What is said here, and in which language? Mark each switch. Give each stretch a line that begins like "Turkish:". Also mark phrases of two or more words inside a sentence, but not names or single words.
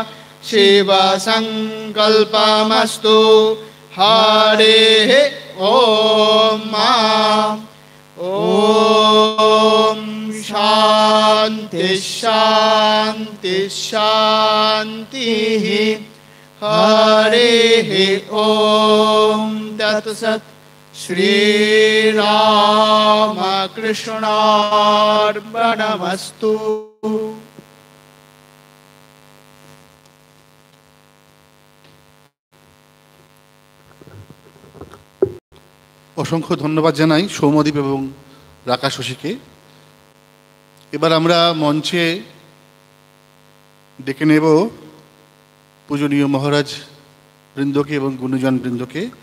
Sanskrit: शिवसङ्कल्पमस्तु हरेः ॐ ॐ शान्ति शान्ति शान्तिः हरेः ॐ तत्सत् श्रीरामकृष्णार्पणमस्तु।
Bangla: অসংখ্য ধন্যবাদ জানাই সৌম্যদীপ এবং রাকাশ শশীকে। এবার আমরা মঞ্চে ডেকে নেব পূজনীয় মহারাজ বৃন্দকে এবং গুণীজন বৃন্দকে।